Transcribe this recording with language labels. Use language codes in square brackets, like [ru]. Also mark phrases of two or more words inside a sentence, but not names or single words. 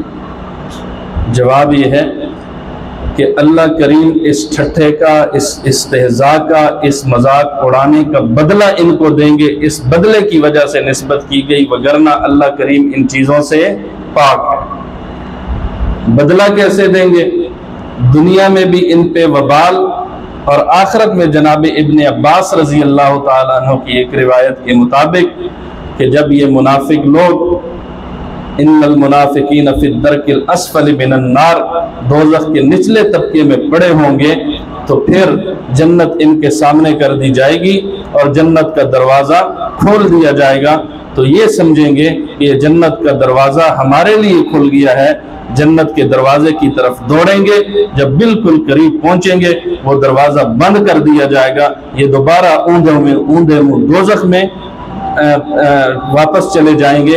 [ur] جواب یہ ہے کہ اللہ کریم اس ٹھٹھے کا، اس استہزا کا، اس مذاق اڑانے کا بدلہ ان کو دیں گے، اس بدلے کی وجہ سے نسبت کی گئی، ورنہ اللہ کریم ان چیزوں سے پاک ہے. بدلہ کیسے دیں گے؟ دنیا میں بھی ان پہ وبال اور آخرت میں جناب ابن عباس رضی اللہ تعالی عنہ کی ایک روایت کے مطابق کہ جب یہ منافق لوگ [ar] إن المنافقين في الدرك الأسفل من النار [ur] دوزخ کے نچلے طبقے میں پڑے ہوں گے تو پھر جنت ان کے سامنے کر دی جائے گی اور جنت کا دروازہ کھول دیا جائے گا، تو یہ سمجھیں گے کہ یہ جنت کا دروازہ ہمارے لیے کھل گیا ہے، جنت کے دروازے کی طرف دوڑیں گے، جب بالکل قریب پہنچیں گے وہ دروازہ بند کر دیا جائے گا، یہ دوبارہ اوندے منہ دوزخ میں واپس چلے جائیں گے۔